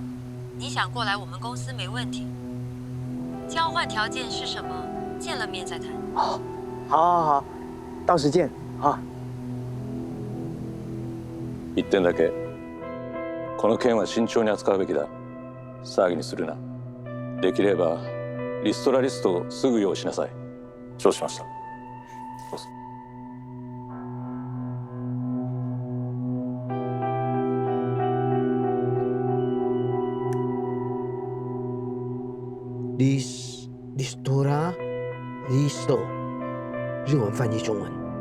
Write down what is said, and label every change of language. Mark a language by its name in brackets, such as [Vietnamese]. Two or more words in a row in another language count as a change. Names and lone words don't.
[Chinese] 你想过来我们公司没问题，交换条件是什么？见了面再谈。好，到时见啊。 [Japanese] 一点だけ、この件は慎重に扱うべきだ。騒ぎにするな。できればリストラリストをすぐ用意しなさい。承知しました。どうぞ。 Listora Listo， [Chinese] 日文翻译中文。